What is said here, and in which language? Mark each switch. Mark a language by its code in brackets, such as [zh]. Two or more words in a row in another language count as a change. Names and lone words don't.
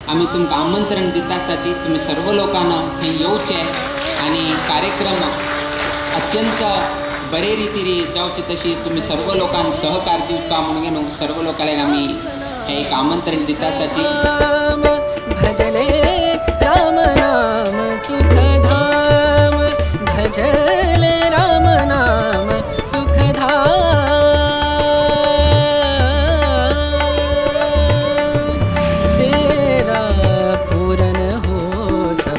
[kok] आम्ही तुमकां आमंत्रण दिता आसाची तुम्ही सर्व लोकांना थंय येवचें आणि कार्यक्रम अत्यंत बरे रितीन जावचे तशी तुम्ही सर्व लोकांक सहकार दिवचा म्हणून सर्व लोकांक आम्ही हे एक आमंत्रण दिता आसाची [hi] भजले राम नाम सुखधाम भजले राम नाम सुखधाम तेरा पूरन हो सब